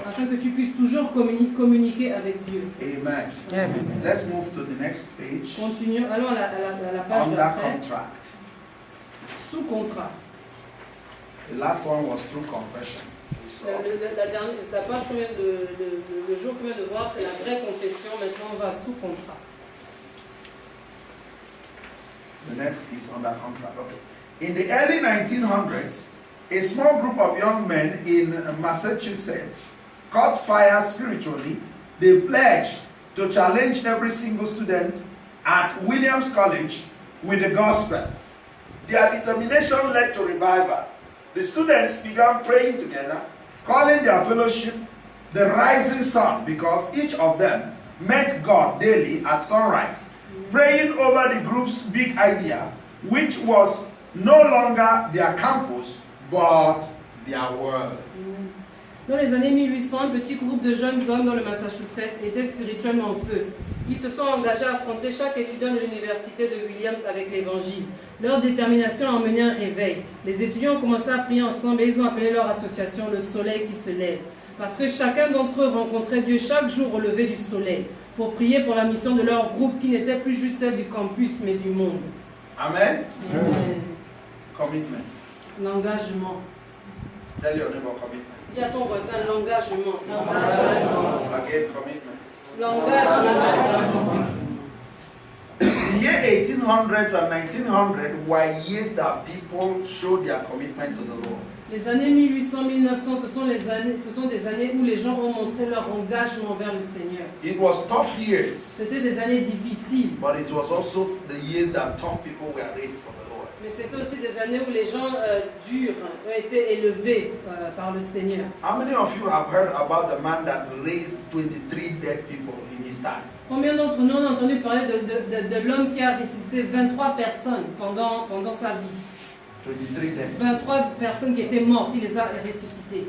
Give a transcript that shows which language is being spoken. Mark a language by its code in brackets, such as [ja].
[fr] afin que tu puisses toujours communiquer avec Dieu. Amen. Amen. [en] Let's move to the next page. [fr] Continuons. Allons à la page [en] Under [fr] d'après. [en] contract. [fr] Sous contrat. [en] The last one was through confession. We saw. [fr] La page qu'on vient le jour qu'on vient de voir, c'est la vraie confession. Maintenant, on va sous contrat. [en] The next is under contract. Okay. In the early 1900s, a small group of young men in Massachusetts caught fire spiritually. They pledged to challenge every single student at Williams College with the gospel. Their determination led to revival. The students began praying together, calling their fellowship the rising sun, because each of them met God daily at sunrise, praying over the group's big idea, which was no longer their campus, but their world. [fr] Dans les années 1800, un petit groupe de jeunes hommes dans le Massachusetts était spirituellement en feu. Ils se sont engagés à affronter chaque étudiant de l'université de Williams avec l'évangile. Leur détermination a emmené un réveil. Les étudiants ont commencé à prier ensemble et ils ont appelé leur association le soleil qui se lève. Parce que chacun d'entre eux rencontrait Dieu chaque jour au lever du soleil pour prier pour la mission de leur groupe qui n'était plus juste celle du campus mais du monde. Amen. Amen. [en] Commitment. [fr] L'engagement. [en] Tell your neighbor commitment. [fr] Dis à ton voisin l'engagement. [en] Again, commitment. [fr] L'engagement. [en] The year 1800s and 1900 were years that people showed their commitment to the Lord. [fr] Les années 1800-1900, ce sont des années où les gens ont montré leur engagement vers le Seigneur. [en] It was tough years, [fr] C'était des années difficiles, [en] but it was also the years that tough people were raised for the Lord. [fr] mais c'était aussi des années où les gens durs ont été élevés par le Seigneur. [en] How many of you have heard about the man that raised 23 dead people in his time? [fr] Combien d'entre nous ont entendu parler de l'homme qui a ressuscité 23 personnes pendant sa vie? [en] 23 deaths. [fr] 23 personnes qui étaient mortes, il les a ressuscitées.